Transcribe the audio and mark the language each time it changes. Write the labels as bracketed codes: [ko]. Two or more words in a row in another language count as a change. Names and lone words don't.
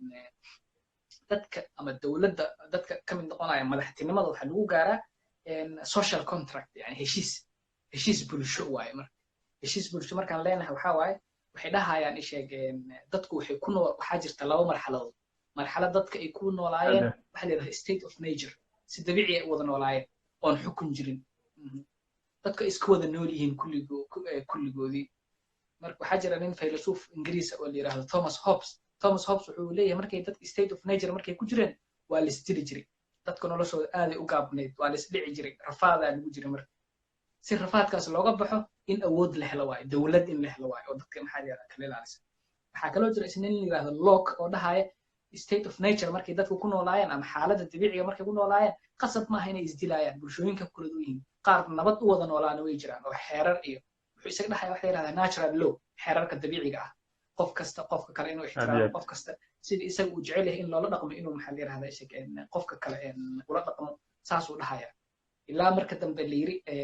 [so] dadka ama dowladda dadka ka mid noqonaya madaxtinimada waxaa lagu gaaraa [en] social contract [so] yani heshiis bulsho waaye marka heshiis bulsho markaan leenahay waxaa waaye waxay dhahayaan isheeg dadku waxay ku nool waxaa jirta laba marxaladood marxalad dadka ay ku noolaayeen waxa la yidhahda [en] state of nature [so] si dabiici ay u wada noolaayeen oon xukun jirin dadka isku wada nool yihiin kulligoodii marka waxaa jira nin faylasuuf ingiriisa oo la yidhahdo thomas hobbes wuxuu leeyahay markay dadka [en] state of nature [so] markay ku jireen waa la isdili jiray dadka noloshooda aaday u gaabnayd waa la isdhici jiray rafaadaa lagu jiray marka si rafaadkaas looga baxo in awood la helo waayo dowlad in la helo waayo oo dadka maxaa la yidhahda kala ilaalisa waxaa kaloo jira isna in la yidhahdo locke oo dhahaya [en] state of nature [so] markay dadku ku noolaayeen ama xaaladda dabiiciga markay ku noolaayeen qasab maaha inay isdilaayaan bulshooyinka kula duwan yihiin qaar nabad u wada noolaana way jiraan oo xeerar iyo wuxuu isaga dhaxaya waxa la yidhahdaa [en] natural law [so] xeerarka dabiiciga ah qof kasta qofka kale inuu ixtiraamo qof kasta sidii isaga uu jecel yahay in loola dhaqmo inuu maxaa la yidhahdaa isaga qofka kale ula dhaqmo saasuu dhahaya ilaa marka dambe la yiri